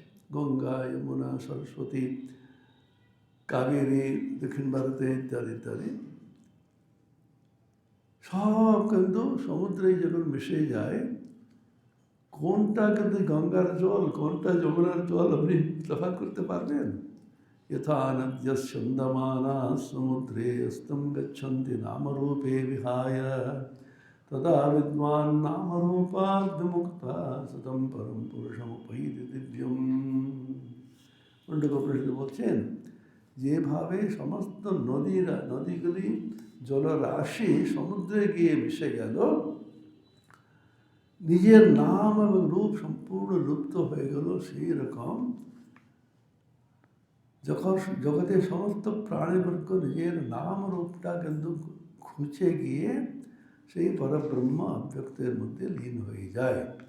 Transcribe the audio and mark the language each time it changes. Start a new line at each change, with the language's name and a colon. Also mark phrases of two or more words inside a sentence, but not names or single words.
Bangla: গঙ্গা, যমুনা, সরস্বতী, কাবেরী, দক্ষিণ ভারতে ইত্যাদি ইত্যাদি। সব কিন্তু সমুদ্রে যখন মিশে যায়, কোনটা কিন্তু গঙ্গার জল, কোনটা যমুনার জল আপনি তফাৎ করতে পারবেন?
Sanskrit: यथा नद्यस्यन्दमानाः समुद्रे अस्तं गच्छन्ति नामरूपे विहाय तदा विद्वान् नामरूपाद् विमुक्तः सतं परं पुरुषमुपैति दिव्यम्।
Bangla: মুন্ডক উপনিষদ বলছেন, যেভাবে সমস্ত নদীগুলি জলরাশি সমুদ্রে গিয়ে মিশে গেল, নিজের নাম এবং রূপ সম্পূর্ণ লুপ্ত হয়ে গেল, সেই রকম যখন জগতের সমস্ত প্রাণীবর্গ নিজের নাম রূপটা কিন্তু খুঁজে গিয়ে সেই পরব্রহ্ম অব্যক্তের মধ্যে লীন হয়ে যায়।